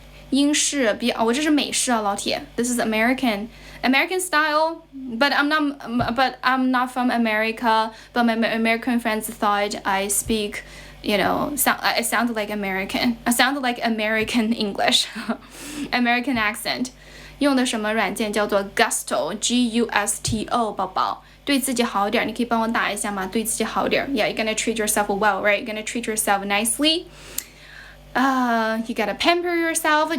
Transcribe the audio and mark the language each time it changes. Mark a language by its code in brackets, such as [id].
[zh] 英式我这是美式啊，老铁。 [en] This is American style, but I'm not from America. But my American friends thought I speak, I sound like American. I sound like American English, American accent. [zh] 用的什么软件叫做 Gusto, G-U-S-T-O 宝宝。对自己好点，你可以帮我打一下吗？对自己好点。 [en] Yeah, you're gonna treat yourself well, right? You're gonna treat yourself nicely. You gotta pamper yourself.